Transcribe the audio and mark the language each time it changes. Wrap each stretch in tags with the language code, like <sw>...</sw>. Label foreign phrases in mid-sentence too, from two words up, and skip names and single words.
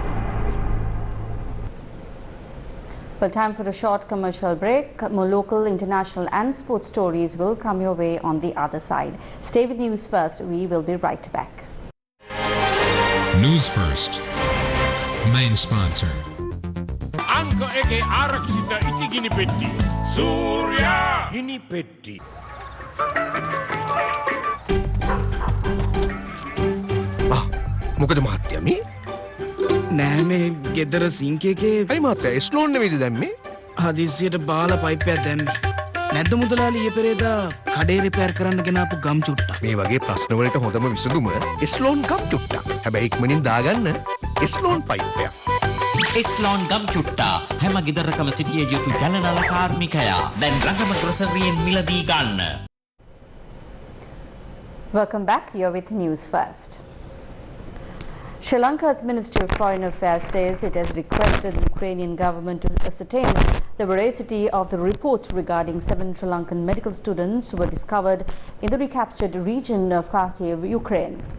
<en>Well, time for a short commercial break. More local, international and sports stories will come your way on the other side. Stay with News First. We will be right back. News First. Main sponsor.</en> <si>අංක එකේ ආරක්ෂිත ඉටි ගිනි පෙට්ටි. සූර්ය ගිනි පෙට්ටි. මොකද මහත්තයා මේ නෑ මේ ගෙදර සිංක් එකේ අයි මහත්තයා ස්ලෝන් නෙමෙයිද දැම්මේ හදිස්සියට බාලා පයිප්පයක් දැම්මේ නැද්ද මුදලාලි ඊයේ පෙරේදා කඩේ රිපෙයාර් කරන්න ගෙනාපු ගම් චුට්ටක් මේ වගේ ප්‍රශ්න වලට හොඳම විසඳුම ස්ලෝන් ගම් චුට්ටක් හැබැයි ඉක්මනින් දාගන්න ස්ලෝන් පයිප්පයක් ස්ලෝන් ගම් චුට්ටා හැම ගෙදරකම සිටිය යුතු ජනනල කාර්මිකයා දැන් රඟම ග්‍රොසරියෙන් මිලදී ගන්න.</si> <en>Welcome back. You're with News First. Sri Lanka's Ministry of Foreign Affairs says it has requested the Ukrainian government to ascertain the veracity of the reports regarding 7 Sri Lankan medical students who were discovered in the recaptured region of Kharkiv, Ukraine.</en>